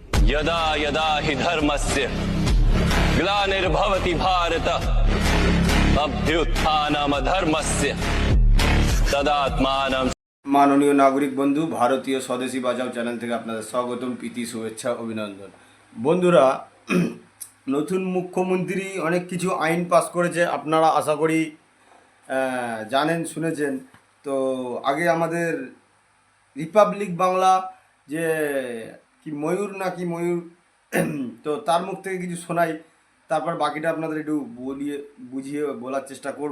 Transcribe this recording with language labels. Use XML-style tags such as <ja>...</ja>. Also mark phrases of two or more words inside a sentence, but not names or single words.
<sa>यदा यदा हि धर्मस्य ग्लानिर्भवति भारत अभ्युत्थानमधर्मस्य तदात्मानं।</sa> <bn>মাননীয় নাগরিক বন্ধু, ভারতীয় স্বদেশী বাঁচাও চ্যানেল থেকে আপনাদের স্বাগতম, প্রীতি, শুভেচ্ছা, অভিনন্দন। বন্ধুরা, নতুন মুখ্যমন্ত্রী অনেক কিছু আইন পাস করেছে, আপনারা আশা করি জানেন, শুনেছেন। তো আগে আমাদের রিপাবলিক বাংলা যে কি ময়ূর নাকি ময়ূর, তো তার মুখ থেকে কিছু শোনাই, তারপর বাকিটা আপনাদের একটু বুঝিয়ে বলার চেষ্টা করব।</bn>